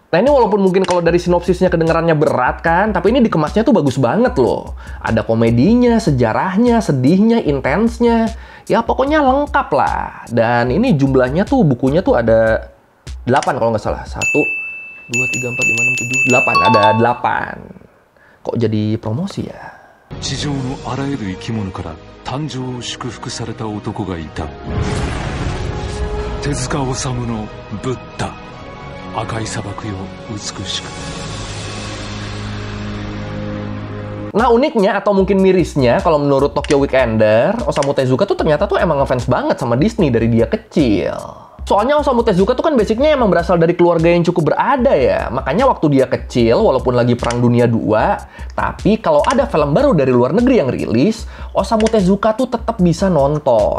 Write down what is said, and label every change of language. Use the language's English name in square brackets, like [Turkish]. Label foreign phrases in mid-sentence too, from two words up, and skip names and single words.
[Indonesian] Nah ini walaupun mungkin kalau dari sinopsisnya kedengarannya berat kan, tapi ini dikemasnya tuh bagus banget loh. Ada komedinya, sejarahnya, sedihnya, intensnya. Ya pokoknya lengkap lah. Dan ini jumlahnya tuh, bukunya tuh ada 8 kalau nggak salah. 1, 2, 3, 4, 5, 6, 7, 8. Ada 8. Kok jadi promosi ya? [Japanese] 地上のあらゆる生き物から誕生を祝福された男がいた。手塚治虫のブッダ。赤い砂漠よ美しく。 [Indonesian] Nah uniknya atau mungkin mirisnya, kalau menurut Tokyo Weekender, Osamu Tezuka tuh ternyata tuh emang ngefans banget sama Disney dari dia kecil. Soalnya Osamu Tezuka tuh kan basicnya emang berasal dari keluarga yang cukup berada ya. Makanya waktu dia kecil, walaupun lagi Perang Dunia II, tapi kalau ada film baru dari luar negeri yang rilis, Osamu Tezuka tuh tetap bisa nonton.